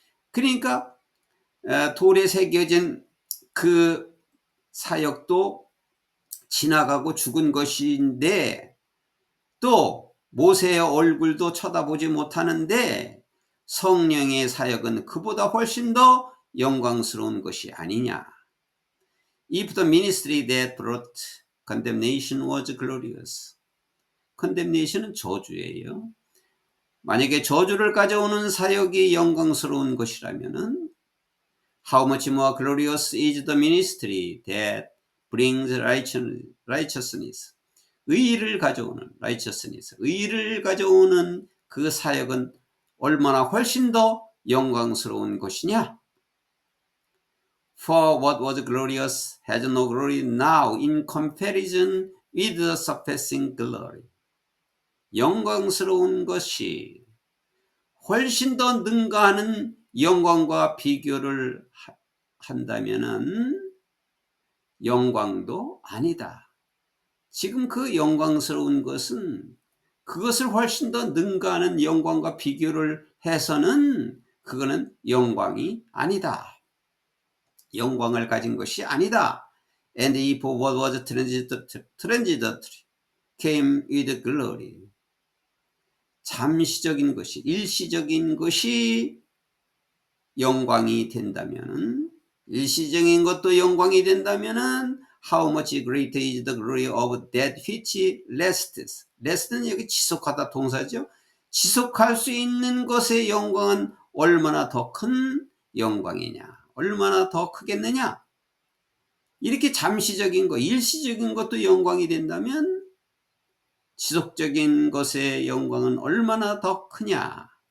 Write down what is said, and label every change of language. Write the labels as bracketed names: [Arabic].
[Korean] 그러니까 돌에 새겨진 그 사역도 지나가고 죽은 것인데, 또 모세의 얼굴도 쳐다보지 못하는데 성령의 사역은 그보다 훨씬 더 영광스러운 것이 아니냐. [English] If the ministry that brought condemnation was glorious, condemnation은 [Korean] 저주예요. 만약에 저주를 가져오는 사역이 영광스러운 것이라면은 [English] how much more glorious is the ministry that brings righteousness, [Korean] 의의를 가져오는 righteousness, 의의를 가져오는 그 사역은 얼마나 훨씬 더 영광스러운 것이냐. [English] For what was glorious has no glory now in comparison with the surpassing glory. [Korean] 영광스러운 것이 훨씬 더 능가하는 영광과 비교를 한다면은 영광도 아니다. 지금 그 영광스러운 것은 그것을 훨씬 더 능가하는 영광과 비교를 해서는 그거는 영광이 아니다. 영광을 가진 것이 아니다. [English] And if what was transitory came with glory, [Korean] 잠시적인 것이, 일시적인 것이 영광이 된다면은, [English] 일시적인 것도 영광이 된다면은 how much greater is the glory of that which lasts. last는 [Korean] 여기 지속하다 동사죠. 지속할 수 있는 것의 영광은 얼마나 더 큰 영광이냐, 얼마나 더 크겠느냐. 이렇게 잠시적인 것, 일시적인 것도 영광이 된다면 지속적인 것의 영광은 얼마나 더 크냐.